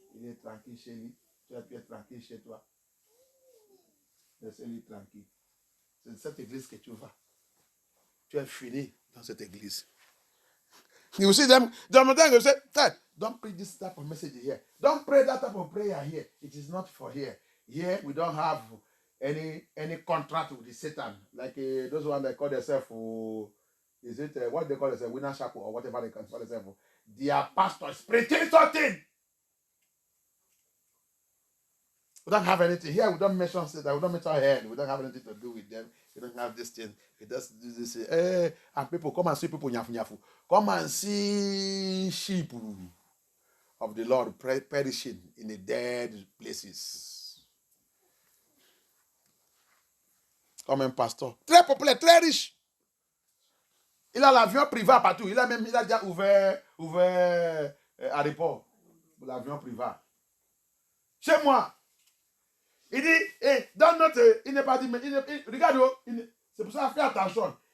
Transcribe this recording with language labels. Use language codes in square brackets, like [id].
[fr] Il est tranquille chez lui. Tu pu être tranquille chez toi. Laissez-lui tranquille. C'est cette église que tu vas. Tu es fini dans cette église. [en] You see them you say, don't preach this type of message here. Don't pray that type of prayer here. It is not for here. Here we don't have any contract with the Satan. Like those ones that call themselves, is it what they call themselves, Winner Chapel or whatever they call themselves. Their pastor is preaching something. We don't have anything here. We don't mention Satan. We don't mention hell. We don't have anything to do with them. We don't have this thing. It does this. And people come and see people nyafu. Come and see sheep of the Lord perishing in the dead places. [fr] Comme un pasteur. Très populaire, très riche. Il a l'avion privé partout. Il a déjà ouvert aéroport pour l'avion privé. Chez moi. Il dit, dans notre, il n'est pas dit, mais regarde, c'est pour ça, fais attention.